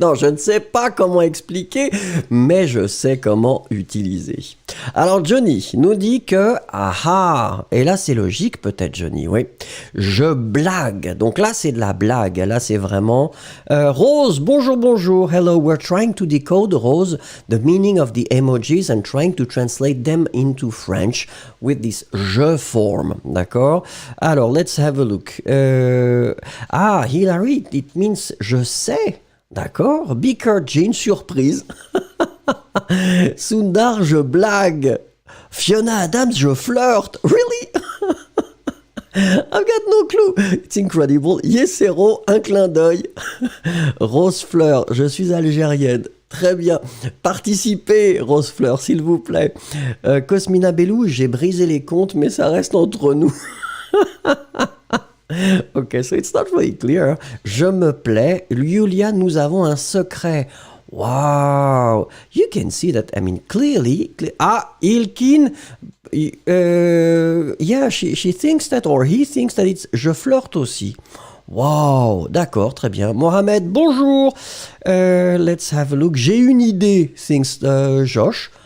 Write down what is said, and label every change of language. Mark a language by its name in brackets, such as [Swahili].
[French] Non, je ne sais pas comment expliquer, mais je sais comment utiliser. Alors Johnny nous dit que ah, et là c'est logique peut-être Johnny, oui. Je blague. Donc là c'est de la blague. Là c'est vraiment Rose, bonjour. [English] Hello, we're trying to decode Rose the meaning of the emojis and trying to translate them into French with this je form. D'accord? Alors let's have a look. Hilary, it means [French] je sais. [English] D'accord. [French] Beaker Jean, surprise. Sundar, je blague. [English] Fiona Adams, [French] je flirte. [English] Really? I've got no clue. It's incredible. [French] Yesero, un clin d'œil. Rose Fleur, je suis algérienne. Très bien. Participez, Rose Fleur, s'il vous plaît. Cosmina Bellou, j'ai brisé les comptes, mais ça reste entre nous. [English] Ok, so it's not very clear. [French] Je me plais. Julia, nous avons un secret. Wow. [English] You can see that, I mean, clearly. Ilkin, yeah, she thinks that, or he thinks that it's [French] je flirte aussi. Wow, d'accord, très bien. Mohamed, bonjour. [English] Let's have a look. [French] J'ai une idée, [English] thinks Josh.